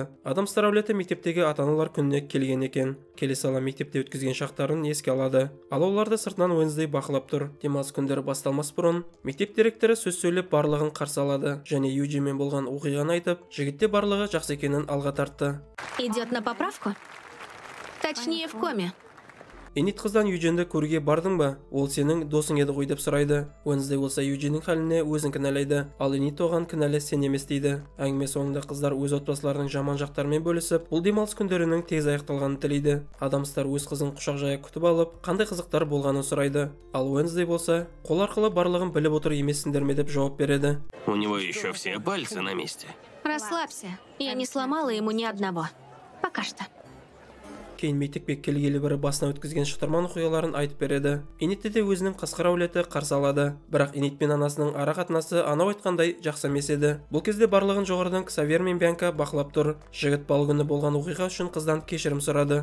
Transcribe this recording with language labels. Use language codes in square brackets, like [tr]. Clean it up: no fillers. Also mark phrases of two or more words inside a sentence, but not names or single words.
[kk] Адамстар әулеті мектептегі ата-аналар күніне келген екен. Келе сала мектепте өткізген шақтарын еске алады. Ал оларды сыртынан Уэнсдей бақылап тұр. Демалыс күндері басталмас бұрын, мектеп директоры сөз сөйлеп барлығын қарсы алады және Юджинмен болған оқиғаны айтып, жігітте барлығы жақсы екенін алға тартты. [ru] Идет на поправку? Точнее, в коме. [kk] Энит қыздан Юджинді көруге бардың ба? Ол сенің досың еді ғой деп сұрайды. Уэнсдей болса Юджиннің халіне өзін кінәлайды, ал Энит оған кінәлі сен емес дейді. Әңгіме соңында қыздар өз отбасыларының жаман жақтарымен бөлісіп, бұл демалыс күндерінің тез аяқталғанын тілейді. Адамстар өз қызын құшақ жая күтіп алып, қандай қызықтар болғанын сұрайды. Ал Уэнсдей болса, қол арқылы барлығын біліп отыр емессіңдер ме деп жауап береді. [ru] У него еще все пальцы на месте. Расслабься. Я не сломала ему ни одного. Пока что. [kk] Кейін мектепке келгелі бірі басына өткізген шытырман оқиғаларын айтып береді. Энитті де өзінің қасқыр әулеті қарсы алады. Бірақ Энит пен анасының ара қатынасы анау айтқандай жақсы емес еді. Бұл кезде барлығын жоғарыдан Ксавьер мен Бьянка бақылап тұр. Жігіт бал күні болған оқиға үшін қыздан кешірім сұрады.